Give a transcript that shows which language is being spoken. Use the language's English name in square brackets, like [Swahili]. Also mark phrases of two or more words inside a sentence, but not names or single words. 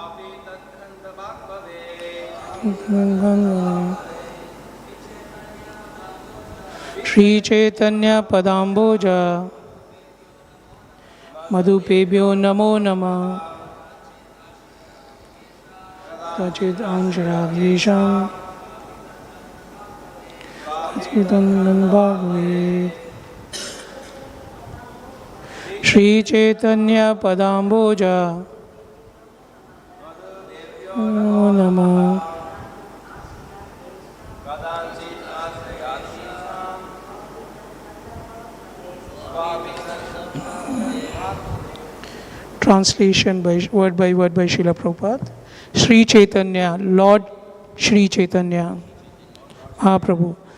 [Sanskrit] Śrī Caitanya-padāmbhoja madhupebhyo namo namaḥ kathañcit āśrayād yeṣāṁ. tad-gandha-bhāg. Śrī Caitanya-padāmbhoja namo namaḥ. [English] Translation by word by Srila Prabhupada. Śrī Caitanya, Lord Śrī Caitanya Mahāprabhu.